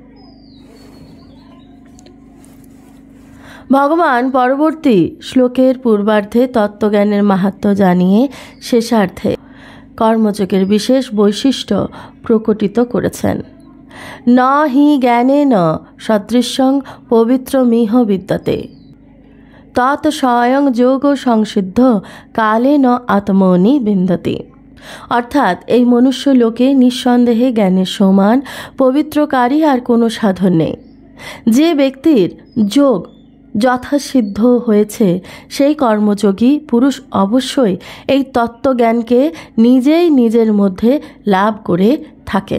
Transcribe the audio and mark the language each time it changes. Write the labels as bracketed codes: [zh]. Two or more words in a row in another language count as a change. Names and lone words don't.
[bn] ভগবান পরবর্তী শ্লোকের পূর্বার্ধে তত্ত্বজ্ঞানের মাহাত্ম্য জানিয়ে শেষার্ধে কর্মযোগের বিশেষ বৈশিষ্ট্য প্রকটিত করেছেন। [sa] न हि ज्ञानेन सदृशं पवित्रमिह विद्यते तत् स्वयं যোগ সংসিদ্ধ কালেন আত্মনি বিন্দতি। [bn] অর্থাৎ এই মনুষ্য লোকে নিঃসন্দেহে জ্ঞানের সমান পবিত্রকারী আর কোনো সাধন নেই। যে ব্যক্তির যোগ যথাসিদ্ধ হয়েছে সেই কর্মযোগী পুরুষ অবশ্যই এই তত্ত্বজ্ঞানকে নিজেই নিজের মধ্যে লাভ করে থাকেন।